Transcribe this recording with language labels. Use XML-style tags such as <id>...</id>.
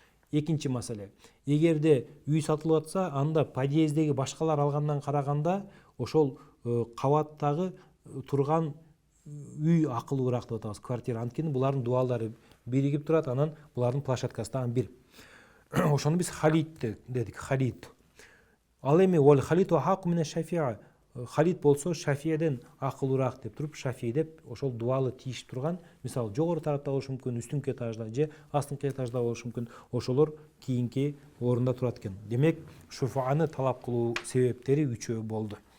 <ky>Экинчи маселе, эгерде үй сатылып атса, анда подъезддеги башкалар алгандан караганда ошол кабаттагы турган үй акылуураак деп атабыз, квартира. Анткени булардын дуалдары биригип турат, анан булардын площадкасы дагы бир. Ошону биз халит дедик, халит. Ал эми</ky> <ar>вал халиту ахакку мина шафиъ.</ar> <ky>Халит болсо шафиъден акылуураак деп туруп, шафиъ деп ошол дуалы тийишип турган, мисалы жогору тарапта болушу мүмкүн, үстүнкү этажда же астыңкы этажда болушу мүмкүн. Ошолор кийинки орунда турат экен. Демек, шуфааны талап кылуу себептери 3 болду.</ky>